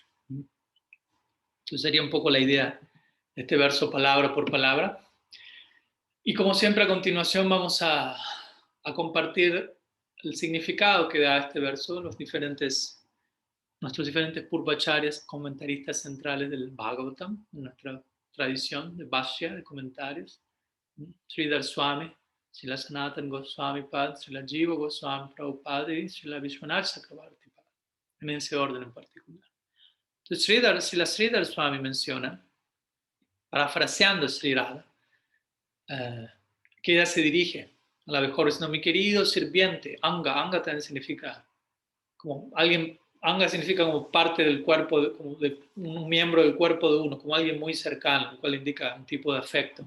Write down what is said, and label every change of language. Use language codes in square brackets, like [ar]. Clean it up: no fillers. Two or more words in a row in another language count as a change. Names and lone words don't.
[es] Entonces sería un poco la idea de este verso palabra por palabra. Y como siempre, a continuación vamos a compartir el significado que da este verso, nuestros diferentes purvacharyas, comentaristas centrales del Bhagavatam, nuestra tradición de Bhashya, de comentarios. Sridhar Swami, Srila Sanatana Goswami Pad, Srila Jiva Goswami Prabhupada y Srila Vishwanath Chakravarti Pad, en ese orden en particular. Entonces, Sridhar Swami menciona, parafraseando Sri Radha, que ella se dirige a la mejor, diciendo, mi querido sirviente, Anga también significa como alguien, Anga significa como parte del cuerpo, como de un miembro del cuerpo de uno, como alguien muy cercano, lo cual indica un tipo de afecto.